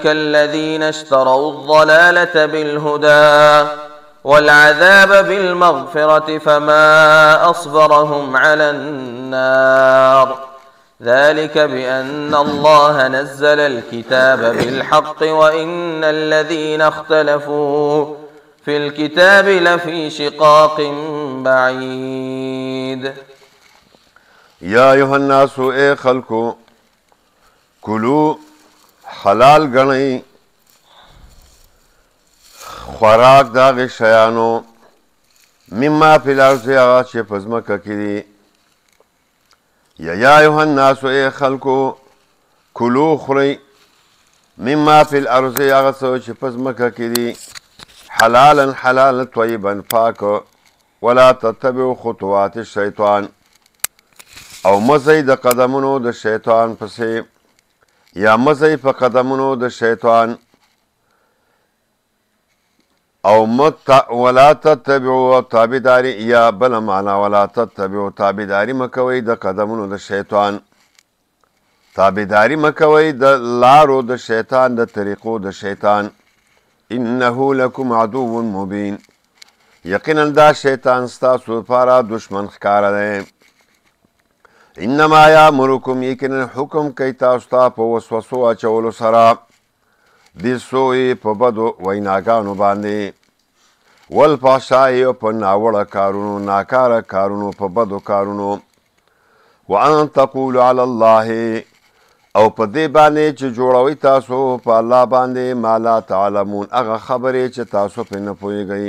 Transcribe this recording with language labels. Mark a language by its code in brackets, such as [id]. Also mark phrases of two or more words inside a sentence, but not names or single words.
[ar] الذين اشتروا الضلالة بالهدى والعذاب بالمغفرة فما أصبرهم على النار ذلك بأن الله نزل الكتاب بالحق وإن الذين اختلفوا في الكتاب لفي شقاق بعيد يا أيها الناس [ps] اي خلقو كلوا حلال گنئ خوراک داغ شیانو [ar] مما فی الارض [ps] آغا چه پزمکه کی دی [ar] یا ایها الناس [ps] اے خلقو کلو خری [ar] مما فی الارض [ps] آغا چه پزمکه کی دی [ar] حلالا حلالا طیبا [ps] پاک [ar] ولا تتبعوا خطوات الشیطان [ps] او مزی د قدمونو د شیطان پسې یا مزی په قدمونو د شیطان او [ar] ولا تتبعوا [ps] تابعداري یا بل معنا [ar] ولا تتبعوا [ps] تابعداري مکوي د قدمونو د شیطان تابعداري مکوي د لارو د شیطان د طریقو د شیطان [ar] انه لكم عدو مبين [ps] یقینا دا شیطان ستاسو لپاره دشمن ښکاره دی [ar] انما یامرکم [ps] یقینا حکم کوي تاسو ته په وسوسو اچولو سره بالسوء په بدو ویناګانو باندې والفحشاء په ناوړه کارونو ناکاره کارونو په بدو کارونو [ar] وان تقولوا علی الله [ps] او په دې باندې چې جوړوي تاسو په الله باندې [ar] ما لا تعلمون [ps] هغه خبرې چې تاسو پرې نه پوهېږئ.